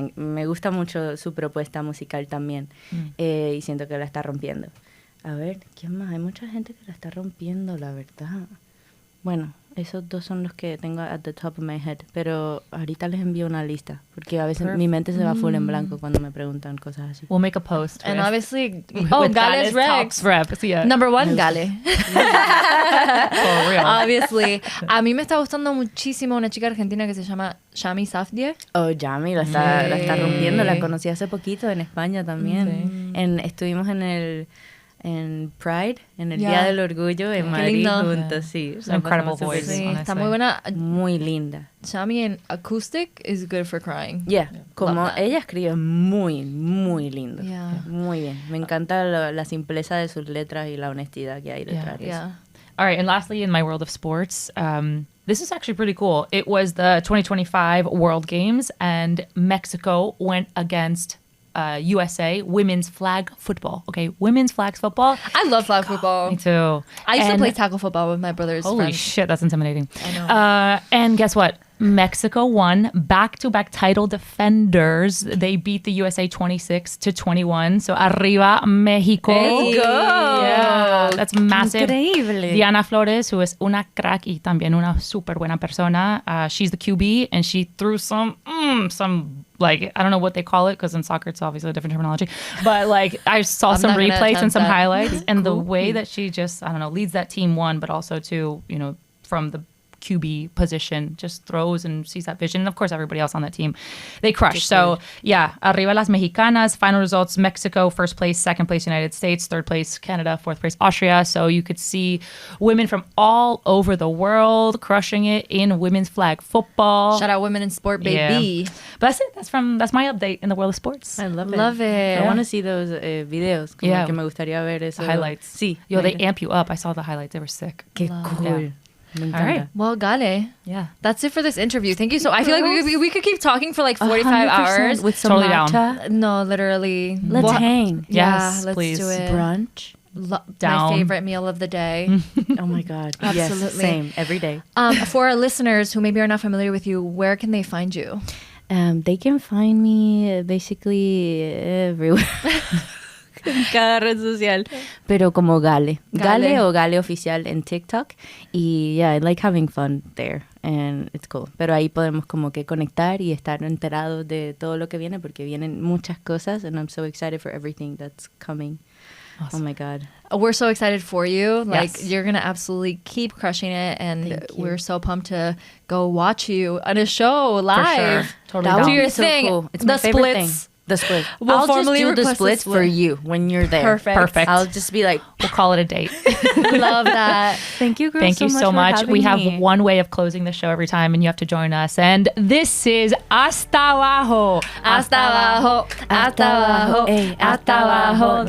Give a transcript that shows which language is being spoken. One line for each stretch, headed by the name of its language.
Spanish: Me gusta mucho su propuesta musical también. Y siento que la está rompiendo. A ver, ¿quién más? Hay mucha gente que la está rompiendo, la verdad. Bueno, esos dos son los que tengo
English: at the top of my head.
Spanish: Pero ahorita les envío una lista. Porque a veces mi mente se va full en blanco cuando me preguntan cosas así.
English: We'll make a post. And obviously, Gale's Rex. Yeah. Number one, Gale. For real. Obviously.
Spanish: A mí me está gustando muchísimo una chica argentina que se llama Cami Safdie. Oh, Cami, la está rompiendo. La conocí hace poquito en España también. Estuvimos en Pride, en el Día del Orgullo en Madrid juntos, sí.
English: Incredible voice.
Spanish: Sí, está muy buena. Muy linda.
English: Cami en acoustic is good for crying.
Spanish: Yeah, como ella escribe muy, muy lindo. Muy bien. Me encanta la simpleza de sus letras y la honestidad que hay detrás de eso.
English: All right, and lastly, in my world of sports, this is actually pretty cool. It was the 2025 World Games, and Mexico went against USA women's flag football. Okay, women's flag football. I love flag football. Me too. I used to play tackle football with my brother's Holy friends. shit, that's intimidating. I know. And guess what? Mexico won back-to-back title defenders. They beat the USA 26-21. So
Spanish: arriba Mexico.
English: Let's go. Yeah, that's massive.
Spanish: Increíble. Diana Flores,
English: who is
Spanish: una crack y también una super buena persona.
English: She's the QB, and she threw some like, I don't know what they call it, because in soccer it's obviously a different terminology. But like, I saw some replays and some highlights, and the way that she just, I don't know, leads that team, one, but also two, you know, from the QB position, just throws and sees that vision. And of course, everybody else on that team, they crush. So yeah,
Spanish: arriba las mexicanas.
English: Final results: Mexico first place, second place United States, third place Canada, fourth place Austria. So you could see women from all over the world crushing it in women's flag football. Shout out women in sport, baby. Yeah. But that's it. That's my update in the world of sports. I love it. I want to see those videos.
Spanish: Como que me gustaría ver eso.
English: Highlights.
Spanish: Sí.
English: Yo, they amp you up. I saw the highlights. They were sick.
Spanish: Qué cool.
English: Yeah. All right. Well, Gale. Yeah. That's it for this interview. Thank you. So I feel like we could keep talking for like 45 hours. With some totally matcha. Down. No, literally. Let's hang. Yes, let's please. do it. Brunch. My favorite meal of the day. Oh my God. Absolutely. Yes, same. Every day. For our listeners who maybe are not familiar with you, where can they find you? They can find me basically everywhere.
Spanish: En cada red social. Pero como Gale o Gale Oficial en TikTok.
English: Y yeah, I like having fun there. And it's cool.
Spanish: Pero ahí podemos como que conectar y estar enterados de todo lo que viene, porque vienen muchas cosas.
English: And I'm so excited for everything that's coming. Awesome. Oh my God. We're so excited for you. Like, yes. You're going to absolutely keep crushing it. And we're so pumped to go watch you on a show live. For sure. Totally down. Do your so thing. Cool. It's the my favorite splits. thing. The split. We'll I'll just formally do the request a splits split. for you when you're there. Perfect. I'll just be like, We'll call it a date. Love that. thank you, girls. Thank you so much. We have me. one way of closing the show every time, and you have to join us. And this is Hasta Abajo.
Spanish: Hasta abajo, hasta abajo, hasta abajo,